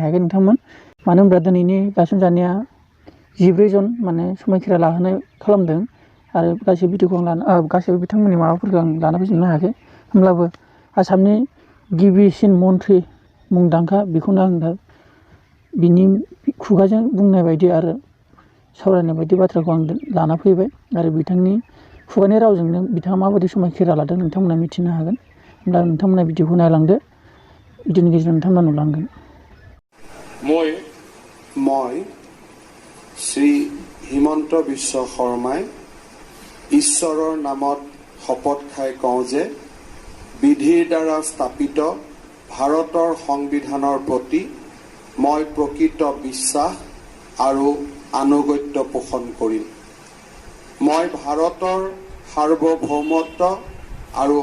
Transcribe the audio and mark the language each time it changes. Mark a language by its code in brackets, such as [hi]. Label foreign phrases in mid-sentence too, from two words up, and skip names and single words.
[brx] हायाखै नोंथांमोन मानो होनब्ला दिनैनि गायसनजानाया 14 जन माने समायखिरा लाहोनाय खालामदों आरो गासैबो भिडिअखौ आं गासैबो बिथांमोननि माबाफोरखौ आं लाना फैजोबनो हायाखै होमब्लाबो आसामनि गिबिसिन मन्थ्रि मुंदांखा बेखौनो आं दा बिनि खुगाजों बुंनाय बायदि आरो सावरायनाय बायदि बाथ्राखौ आं लाना फैबाय आरो बिथांनि खुगानि रावजोंनो बिथाङा माबायदि समायखिरा लादों नोंथांमोना मिथिनो हागोन होमब्ला नोंथांमोना भिडिअखौ नायलांदो भिडिअनि गेजेरजों नोंथांमोना नुलांगोन [as] মই শ্ৰী হিমন্ত বিশ্ব শৰ্মাই ঈশ্বৰৰ নামত শপত খাই কওঁ যে বিধিৰ দ্বাৰা স্থাপিত ভাৰতৰ সংবিধানৰ প্ৰতি মই প্ৰকৃত বিশ্বাস আৰু আনুগত্য পোষণ কৰিম মই ভাৰতৰ সাৰ্বভৌমত্ব আৰু